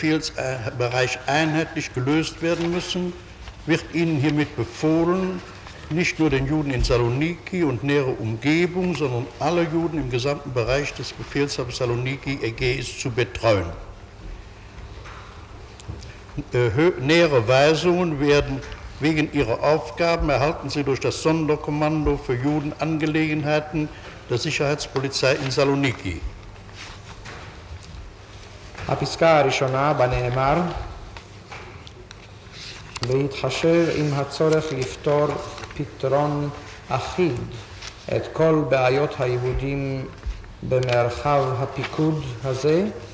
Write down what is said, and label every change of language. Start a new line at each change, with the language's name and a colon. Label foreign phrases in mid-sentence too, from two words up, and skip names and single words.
German: Befehlsbereich einheitlich gelöst werden müssen, wird Ihnen hiermit befohlen, nicht nur den Juden in Saloniki und nähere Umgebung, sondern alle Juden im gesamten Bereich des Befehlshabers Saloniki Ägäis zu betreuen. Nähere Weisungen werden wegen ihrer Aufgaben erhalten sie durch das Sonderkommando für Judenangelegenheiten der Sicherheitspolizei in Saloniki.
Hebrew: הפסקה הראשונה בה נאמר להתחשב עם הצורך לפתור פתרון אחיד את כל בעיות היהודים במרחב הפיקוד הזה,